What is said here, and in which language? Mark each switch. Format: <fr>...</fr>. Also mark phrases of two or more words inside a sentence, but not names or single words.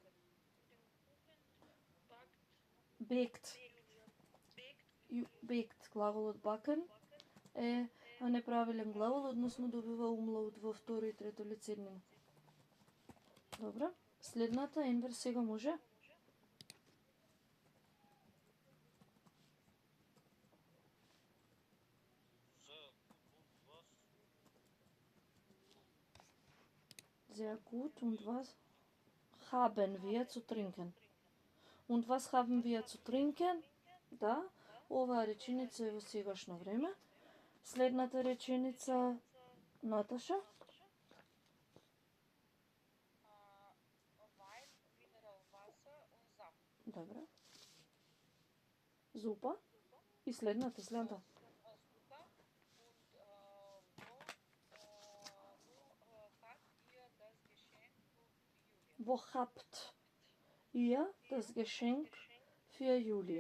<de>Bakt. Bakt,</de> <mk>глаголот backen е неправилен глагол, односно добива умлаут во второ и трето лице еднина. Добро. Следната, Енвер, сега може?</mk> <de>Sehr gut. Und was haben wir zu trinken? Und was haben wir zu trinken?</de> <mk>Да, оваа реченица е во сегашно време. Следната реченица, Наташа? Добро. Зупа. И следната.</mk> <de>Wo habt ihr das Geschenk für Julia?</de>